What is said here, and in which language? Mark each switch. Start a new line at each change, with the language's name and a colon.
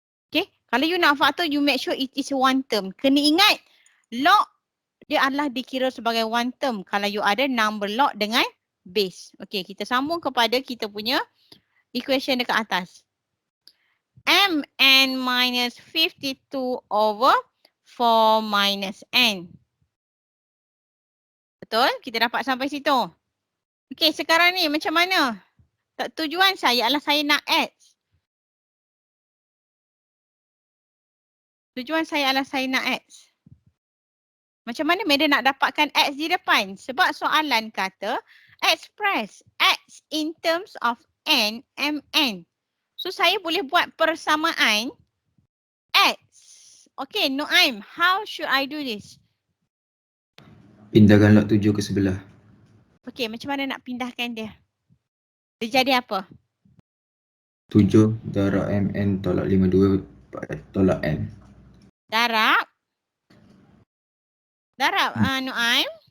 English: Okay,
Malay: kalau you nak faktor,
English: you make sure it is one term.
Malay: Kena ingat, log dia adalah dikira sebagai
English: one term
Malay: kalau you ada number log dengan base. Okay, kita sambung kepada kita punya equation dekat atas.
English: Mn minus 52 over 4 minus n.
Malay: Betul? Kita dapat sampai situ. Okey, sekarang ni macam mana? Tujuan saya adalah saya nak X. Tujuan saya adalah saya nak X. Macam mana Madam nak dapatkan X di depan? Sebab soalan kata
English: express X in terms of N,
Malay: Mn. So saya boleh buat persamaan X.
English: Okay, Noaim, how should I do this?
Malay: Pindahkan log 7 ke sebelah. Okay, macam mana nak pindahkan dia? Dia jadi apa? 7 darab Mn tolak 52 tolak N. Darab Noaim.